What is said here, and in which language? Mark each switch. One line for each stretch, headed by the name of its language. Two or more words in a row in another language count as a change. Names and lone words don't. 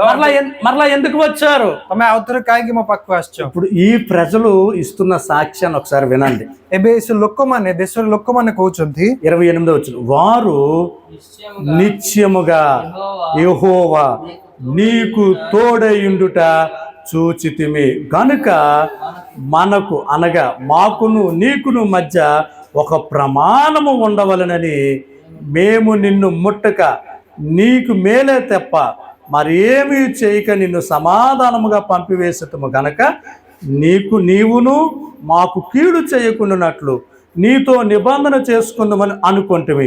Telugu: మరలా ఎందుకు వచ్చారు?
Odia: ତମେ ଆଉ ଥରେ କାହିଁକି ମୋ ପାଖକୁ ଆସିଛ?
Telugu: ఇప్పుడు ఈ ప్రజలు ఇస్తున్న సాక్ష్యాన్ని ఒకసారి వినండి.
Odia: ଏବେ ସେ ଲୋକମାନେ, ଦେଶର ଲୋକମାନେ కହୁଛନ୍ତି,
Telugu: 28వ వచనం, వారు నిత్యముగా యెహోవా నీకు తోడయుండుట చూచితిమి గనుక మనకు, అనగా మాకును నీకును మధ్య ఒక ప్రమాణము ఉండవలనని మేము నిన్ను ముట్టక నీకు మేలే తప్ప మరి ఏమీ చేయక నిన్ను సమాధానముగా పంపివేసటము గనక నీవును మాకు కీడు చేయకుండానట్లు నీతో నిబంధన చేసుకుందామని అనుకుంటువి.